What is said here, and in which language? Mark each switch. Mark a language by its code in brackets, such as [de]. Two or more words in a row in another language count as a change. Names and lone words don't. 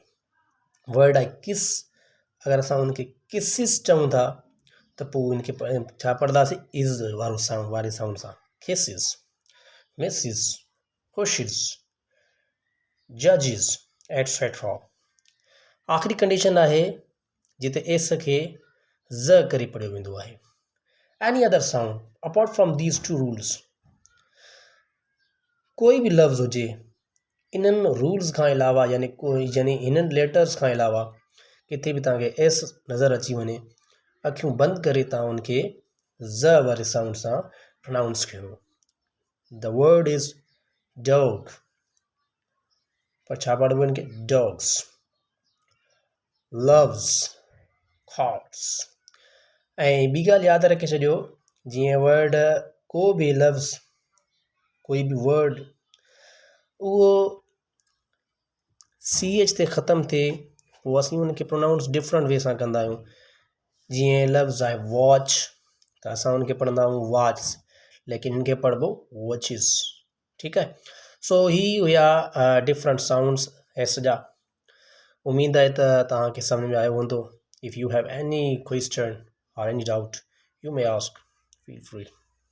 [sd] वर्ड आहे किस, अगरि असां उनखे किसिस चऊं था त पोइ इनखे छा पढ़ंदासीं, इज़ वारो साउंड वारे साउंड सां। [en] kisses, misses, pushes, judges etcetera. [sd] आख़िरी कंडीशन आहे जिते एस खे ज़ करे पढ़ियो वेंदो आहे। [en] any other sound apart from these 2 rules, [sd] कोई बि लफ़्ज़ हुजे इन्हनि रूल्स खां अलावा यानी हिननि लेटर्स खां अलावा किथे बि तव्हांखे एस नज़र अची वञे, अखियूं बंदि करे तव्हां उनखे ज़ वारे साउंड सां प्रोनाउंस कयो। [en] the word is dog, [sd] पर छा पढ़बो इनखे, [en] डॉग्स। loves, thoughts. [sd] ऐं ॿी ॻाल्हि यादि रखे छॾियो, जीअं वर्ड को बि लफ़्ज़ कोई बि वर्ड उहो सी एच ते ख़तमु थिए पोइ असीं उनखे प्रोनाउंस [en] different way [sd] सां कंदा आहियूं। जीअं लफ़्ज़ आहे वॉच त असां उनखे पढ़ंदा आहियूं वॉच, लेकिन इनखे पढ़बो वॉचिस। ठीकु आहे। सो ही हुया [en] different sounds [sd] एस जा। उम्मीद आहे त तव्हांखे सम्झ में आयो हूंदो। [en] if you have any question or any doubt you may ask, feel free.